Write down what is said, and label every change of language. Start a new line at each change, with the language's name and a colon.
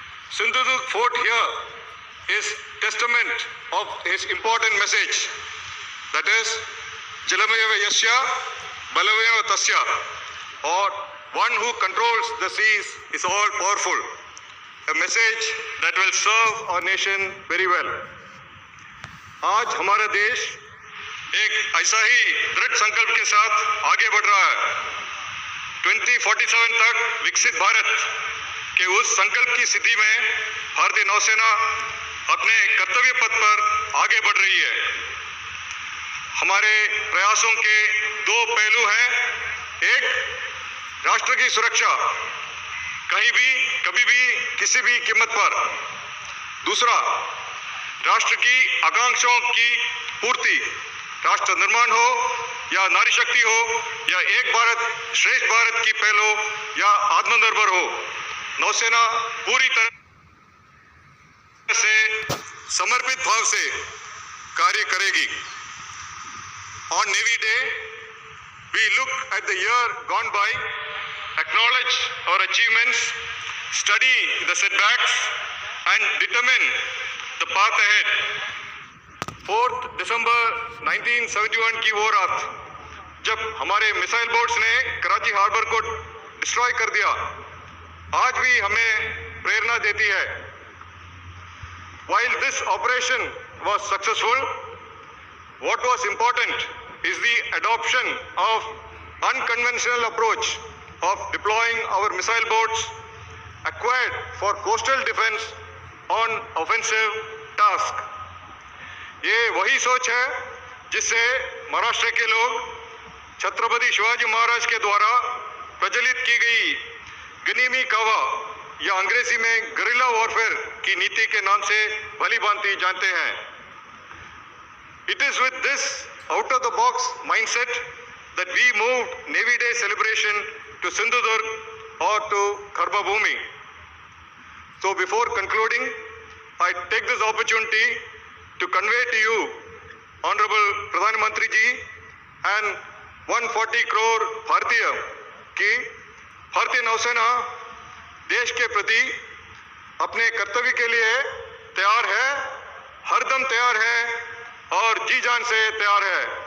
English: Sindhudurg fort here is testament of his important message, that is
Sanskrit: Jalameva Yasya Balameva Tasya,
English: or one who controls the seas is all powerful. A message that will serve our nation very well.
Hindi: आज हमारा देश एक ऐसा ही दृढ़ संकल्प के साथ आगे बढ़ रहा है। 2047 तक विकसित भारत के उस संकल्प की स्थिति में भारतीय नौसेना अपने कर्तव्य पथ पर आगे बढ़ रही है। हमारे प्रयासों के दो पहलू हैं। एक, राष्ट्र की सुरक्षा कहीं भी, कभी भी, किसी भी कीमत पर। दूसरा, राष्ट्र की आकांक्षाओं की पूर्ति, राष्ट्र निर्माण हो या नारी शक्ति हो या एक भारत श्रेष्ठ भारत की पहल हो या आत्मनिर्भर हो, नौसेना पूरी तरह से समर्पित भाव से कार्य करेगी।
English: On Navy Day, we look at the year gone by, acknowledge our achievements, study the setbacks, and determine the path ahead.
Hindi: 4 दिसंबर 1971 की वो रात जब हमारे मिसाइल बोट्स ने कराची हार्बर को डिस्ट्रॉय कर दिया, आज भी हमें प्रेरणा देती है।
English: While this operation was successful, what was important is the adoption of unconventional approach of deploying our missile boats acquired for coastal defense on offensive task.
Hindi: ये वही सोच है जिससे महाराष्ट्र के लोग छत्रपति शिवाजी महाराज के द्वारा प्रचलित की गई गनीमी कावा या अंग्रेजी में गरिल्ला वॉरफेयर की नीति के नाम से भली भांति जानते हैं।
English: It is with this out of the box mindset that we moved Navy Day celebration to Sindhudurg or to Kharba Bhumi. So before concluding, I take this opportunity to convey to you, Honorable Pradhan Mantri ji and 140 crore Bharatiya ki
Hindi: भारतीय नौसेना देश के प्रति अपने कर्तव्य के लिए तैयार है, हरदम तैयार है और जी जान से तैयार है।